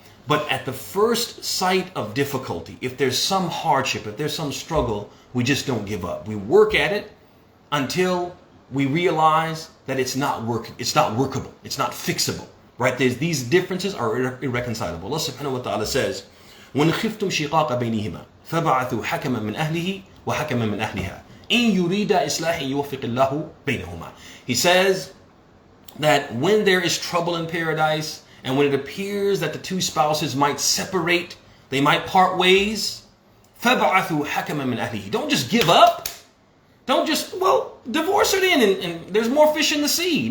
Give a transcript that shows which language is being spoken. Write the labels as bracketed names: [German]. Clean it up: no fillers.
[English] But at the first sight of difficulty, if there's some hardship, if there's some struggle, we just don't give up. We work at it until we realize that it's not working, it's not workable, it's not fixable, right? These differences are irreconcilable. Allah subhanahu wa ta'ala says, [Arabic] وَإِنْ خِفْتُمْ شِقَاقَ بَيْنِهِمَا فَبَعَثُوا حَكَمًا مِنْ أَهْلِهِ وَحَكَمًا مِنْ أَهْلِهَا إِنْ يُرِيدَ إِصْلَاحًا يُوَفِّقِ اللَّهُ بَيْنَهُمَا. [English] He says that when there is trouble in paradise, and when it appears that the two spouses might separate, they might part ways, [Arabic] فَبَعَثُوا حَكَمًا مِنْ أَهْلِهِ. [English] Don't just give up. Don't just, divorce her then and there's more fish in the sea.